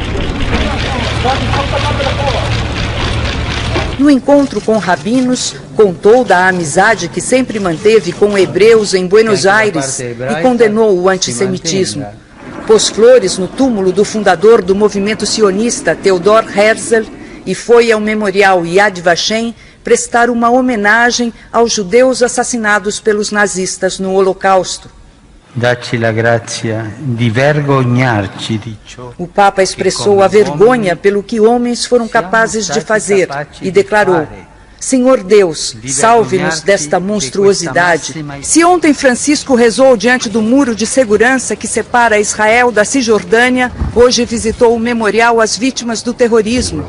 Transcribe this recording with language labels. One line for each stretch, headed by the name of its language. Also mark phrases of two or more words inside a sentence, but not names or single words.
Portuguese: No encontro com rabinos, contou da amizade que sempre manteve com hebreus em Buenos Aires e condenou o antissemitismo. Pôs flores no túmulo do fundador do movimento sionista, Theodor Herzl, e foi ao memorial Yad Vashem prestar uma homenagem aos judeus assassinados pelos nazistas no Holocausto.
Italian: Dacci la grazia di vergognarci di ciò.
Portuguese: O Papa expressou a vergonha pelo que homens foram capazes de fazer e declarou: Senhor Deus, salve-nos desta monstruosidade. Se ontem Francisco rezou diante do muro de segurança que separa Israel da Cisjordânia, hoje visitou o memorial às vítimas do terrorismo.